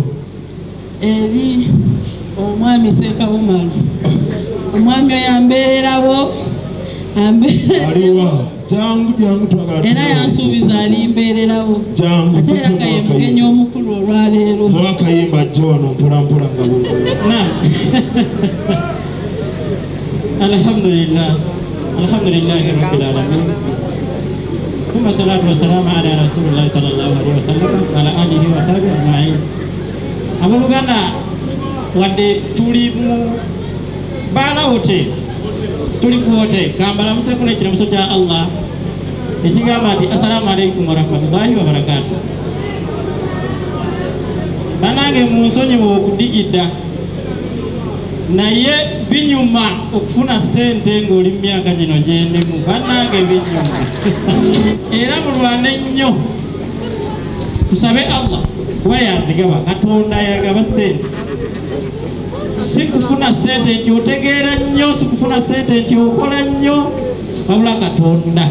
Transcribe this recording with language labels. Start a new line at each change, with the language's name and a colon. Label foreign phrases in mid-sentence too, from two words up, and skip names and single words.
Ganda: eri omwami Ssekawumalu omwami oyo ambeererawo aliwa jangu twagala era yansuubiza alimbeererawo ate era nga ye mugenyi omukulu olwaleero mwakayimba ajja wano mpolampola nga
Arabic: الحمد لله الحمد لله رب العالمين ثم الصلاة والسلام على رسول الله صلى الله عليه وسلم على آله وصحبه أجمعين.
Ganda: Abooluganda wadde tuli mu Baala Hotel tuli ku hotel kambalamuseko n'ekiramuso kya Allah ekigamba nti
Arabic: السلام عليكم ورحمة الله وبركاته.
Ganda: Banange munsonyiwe okudigidda naye binyuma okufuna sente ng'oli mu myaka gino gyendimu bannange binyuma era mulwane nnyo tusabe Allah kuba yazigaba Katonda yagaba sente si kufuna sente nti otegeera nnyo si kufuna sente nti okola nnyo wabula Katonda.